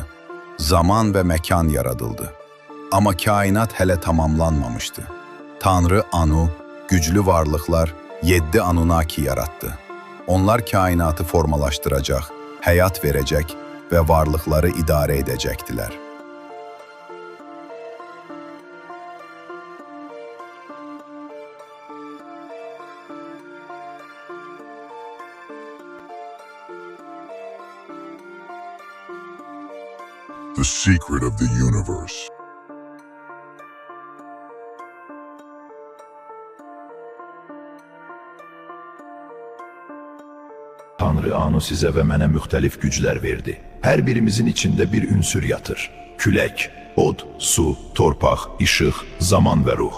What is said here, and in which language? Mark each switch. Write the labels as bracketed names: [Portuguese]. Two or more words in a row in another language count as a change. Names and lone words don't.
[Azerbaijani] Zaman və məkan yaradıldı. Amma kainat hələ tamamlanmamışdı. Tanrı Anu, güclü varlıqlar 7 Anunnaki yarattı. Onlar kainatı formalaşdıracaq, həyat verəcək və varlıqları idarə edəcəkdilər. [English] The secret of the universe. [Azerbaijani] Tanrı Anu sizə və mənə müxtəlif güclər verdi. Hər birimizin içində bir ünsür yatır. Külək, od, su, torpaq, işıq, zaman və ruh.